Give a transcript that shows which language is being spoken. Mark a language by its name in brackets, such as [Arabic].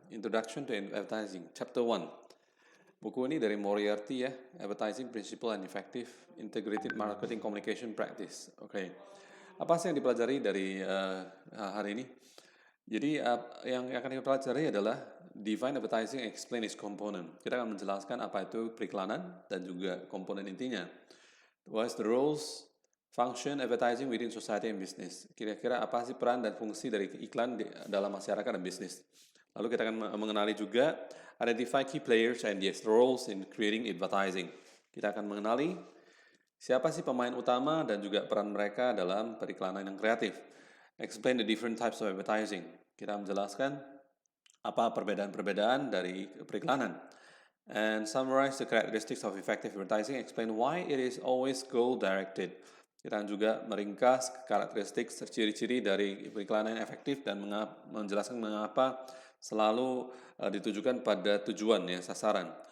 [Indonesian] Introduction to Advertising, Chapter 1. Buku ini dari Moriarty ya, Advertising Principle and Effective Integrated Marketing Communication Practice. Oke, apa sih yang dipelajari dari hari ini? Jadi yang akan kita pelajari adalah [English] Define Advertising and Explain its Component. [Indonesian] Kita akan menjelaskan apa itu periklanan dan juga komponen intinya. [English] What's the roles, function, advertising within society and business? [Indonesian] Kira-kira apa sih peran dan fungsi dari iklan dalam masyarakat dan bisnis? Lalu kita akan mengenali juga [English] identify key players and their roles in creating advertising. [Indonesian] Kita akan mengenali siapa sih pemain utama dan juga peran mereka dalam periklanan yang kreatif. [English] Explain the different types of advertising. [Indonesian] Kita menjelaskan apa perbedaan-perbedaan dari periklanan. [English] And summarize the characteristics of effective advertising, explain why it is always goal-directed. [Indonesian] Kita juga meringkas karakteristik ciri-ciri dari periklanan yang efektif dan menjelaskan mengapa selalu ditujukan pada tujuan ya, sasaran.